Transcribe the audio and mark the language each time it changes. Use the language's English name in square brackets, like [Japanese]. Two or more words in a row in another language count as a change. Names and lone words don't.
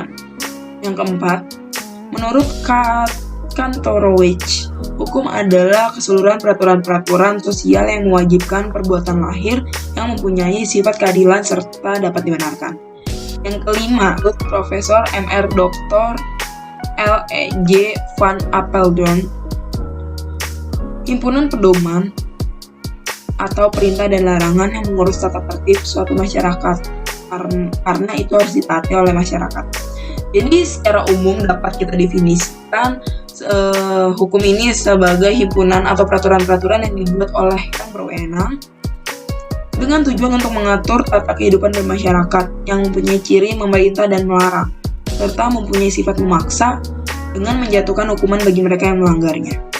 [Indonesian] Yang keempat, menurut Kantorowicz, hukum adalah keseluruhan peraturan-peraturan sosial yang mewajibkan perbuatan lahir yang mempunyai sifat keadilan serta dapat dibenarkan. Yang kelima, menurut Profesor Mr. Dr. L.E.J. van Apeldoorn, himpunan pedoman atau perintah dan larangan yang mengurus tata tertib suatu masyarakat, karena itu harus ditaati oleh masyarakat. Jadi secara umum dapat kita definisikan hukum ini sebagai himpunan atau peraturan-peraturan yang dibuat oleh yang berwenang dengan tujuan untuk mengatur tata kehidupan bermasyarakat yang mempunyai ciri memerintah dan melarang, serta mempunyai sifat memaksa dengan menjatuhkan hukuman bagi mereka yang melanggarnya.